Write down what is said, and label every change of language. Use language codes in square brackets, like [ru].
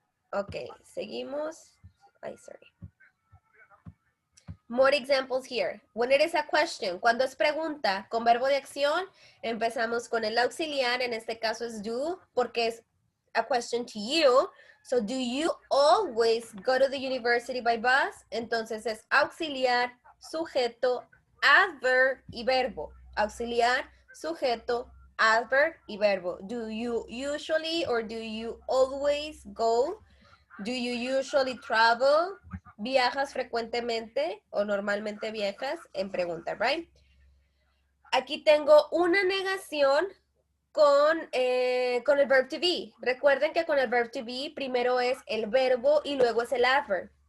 [es] Ok, seguimos. Ay, sorry. [en] More examples here. When it is a question, [es] cuando es pregunta con verbo de acción, empezamos con el auxiliar, en este caso es do, porque es [en] a question to you. So, do you always go to the university by bus? [es] Entonces es auxiliar, sujeto, adverb y verbo. Auxiliar, sujeto, adverb y verbo. [en] Do you usually or do you always go? Do you usually travel? [es] ¿Viajas frecuentemente o normalmente viajas? En pregunta, right? Aquí tengo una negación con el verb to be. Recuerden que con el verb to be primero es el verbo y luego es el adverb.